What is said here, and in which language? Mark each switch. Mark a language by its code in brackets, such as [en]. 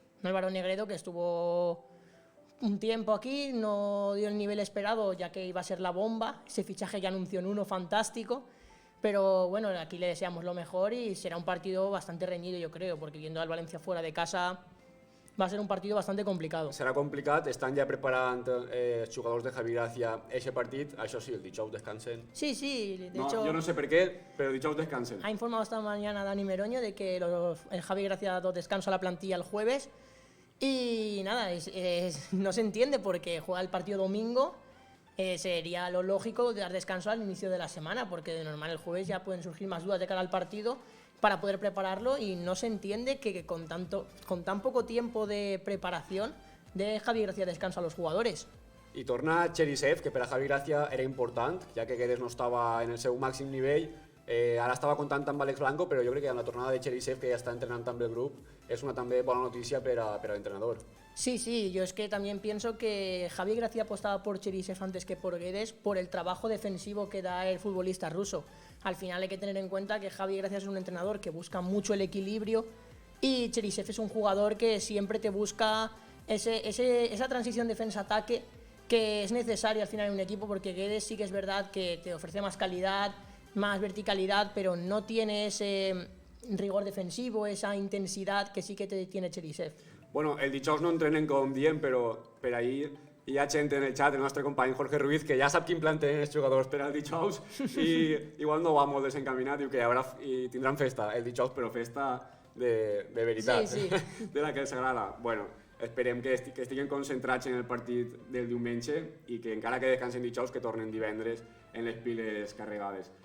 [es] Álvaro Negredo, que estuvo un tiempo aquí, no dio el nivel esperado ya que iba a ser la bomba, ese fichaje que anunció en uno fantástico, pero bueno, aquí le deseamos lo mejor y será un partido bastante reñido, yo creo, porque viendo al Valencia fuera de casa va a ser un partido bastante complicado. [ca] Serà complicat, estan ja preparant els jugadors de Javi Gracia aquest partit, això sí, el dijous descansen. [es] Sí, de hecho... [ca] Jo no sé per què, però dijous descansen. [es] Ha informado esta mañana Dani Meroño de que el Javi Gracia ha dado descanso a la plantilla el jueves. Y nada, no se entiende porque juega el partido domingo, sería lo lógico dar descanso al inicio de la semana, porque de normal el jueves ya pueden surgir más dudas de cara al partido para poder prepararlo y no se entiende que con tan poco tiempo de preparación de Javi Gracia descanso a los jugadores. [ca] I torna Cherisev, que per a Javi Gracia era important, ja que Guedes no estava en el seu màxim nivell. Ara estava comptant amb Àlex Blanco, però jo crec que amb la tornada de Cherisev, que ja està entrenant també el grup, és una també bona notícia per a l'entrenador. [es] Sí, yo es que también pienso que Javi Gracia apostaba por Cherisev antes que por Guedes por el trabajo defensivo que da el futbolista ruso. Al final hay que tener en cuenta que Javi Gracia es un entrenador que busca mucho el equilibrio y Cherisev es un jugador que siempre te busca esa transición defensa-ataque que es necesario al final en un equipo, porque Guedes sí que es verdad que te ofrece más calidad, más verticalidad, pero no tiene ese rigor defensivo, esa intensidad que sí que tiene Cherisev. [ca] Bueno, el dijous no entrenen com diem, però per ahir hi ha gent en el xat, el nostre company Jorge Ruiz, que ja sap quin plan tenen els jugadors per al dijous i igual no va molt desencaminat, diu que i tindran festa el dijous, però festa de veritat, sí, sí. de la que els agrada. Bueno, esperem que estiguin concentrats en el partit del diumenge i que encara que descansen dijous que tornen divendres en les piles carregades.